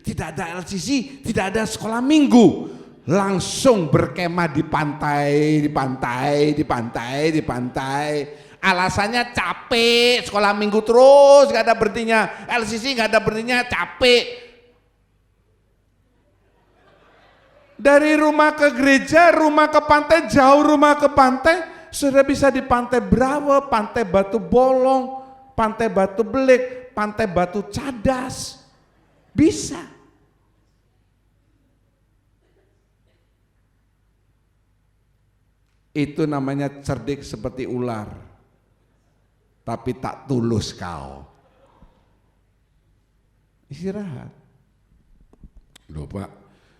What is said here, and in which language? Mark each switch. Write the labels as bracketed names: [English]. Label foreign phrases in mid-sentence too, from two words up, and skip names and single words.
[Indonesian] Tidak ada LCC, tidak ada sekolah minggu. Langsung berkemah di pantai, di pantai, di pantai, di pantai. Alasannya capek, sekolah minggu terus, gak ada berhentinya. LCC gak ada berhentinya, capek. Dari rumah ke gereja, rumah ke pantai, jauh rumah ke pantai, sudah bisa di Pantai Brawa, Pantai Batu Bolong, Pantai Batu Belik, Pantai Batu Cadas, bisa. Itu namanya cerdik seperti ular, tapi tak tulus kau. Istirahat. Loh, Pak.